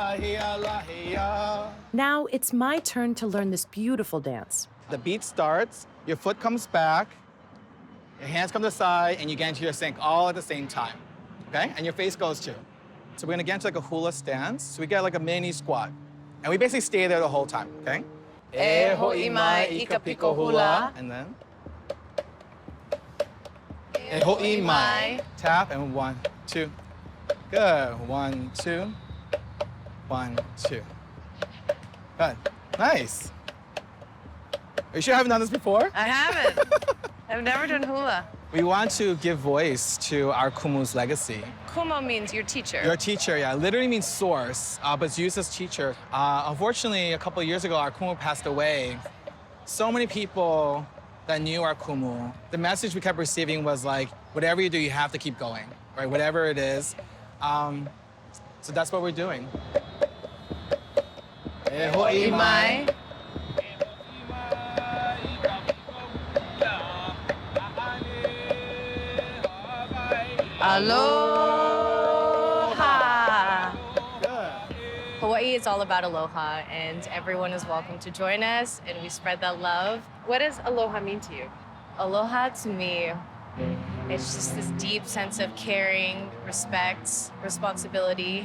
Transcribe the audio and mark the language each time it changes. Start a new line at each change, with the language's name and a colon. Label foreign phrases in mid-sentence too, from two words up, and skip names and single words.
English: Now it's my turn to learn this beautiful dance. The beat starts, your foot comes back, your hands come to the side, and you get into your sync all at the same time, okay? And your face goes too. So we're gonna get into like a hula stance. So we get like a mini squat. And we basically stay there the whole time, okay?
Hawaiian: E ho'i mai i ka piko hula.
English: And then
Hawaiian: e ho'i mai.
English: Tap, and 1, 2. Good, 1, 2. 1, 2. Good, nice. Are you sure I haven't done this before? I haven't. I've never done hula. We want to give voice to our kumu's legacy. Kumu means your teacher. Your teacher, yeah. Literally means source, but it's used as teacher. Unfortunately, a couple of years ago, our kumu passed away. So many people that knew our kumu, the message we kept receiving was like, whatever you do, you have to keep going, right? Whatever it is. So that's what we're doing.
Hawaiian: E ho'i mai.
English: Aloha. Good. Hawaii is all about aloha, and everyone is welcome to join us, and we spread that love. What does aloha mean to you? Aloha to me, it's just this deep sense of caring, respect, responsibility.